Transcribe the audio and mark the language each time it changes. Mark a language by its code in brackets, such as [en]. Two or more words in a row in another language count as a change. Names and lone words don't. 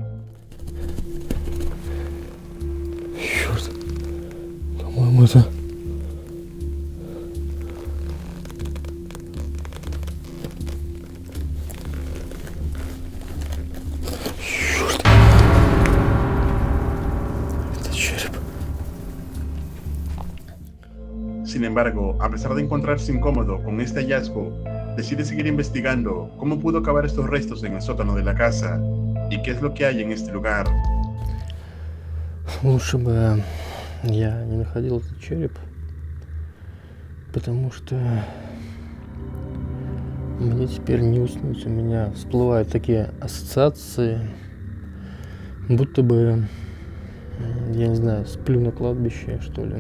[ru] Черт. По-моему, это... Черт. Это череп. [es] Sin embargo, a pesar de encontrarse incómodo con este hallazgo, decide seguir investigando cómo pudo acabar estos restos en el sótano de la casa y qué es lo que hay en este lugar. [ru] Лучше бы я не находил этот череп, потому что мне теперь не уснуть. У меня всплывают такие ассоциации, будто бы, я не знаю, сплю на кладбище, что ли.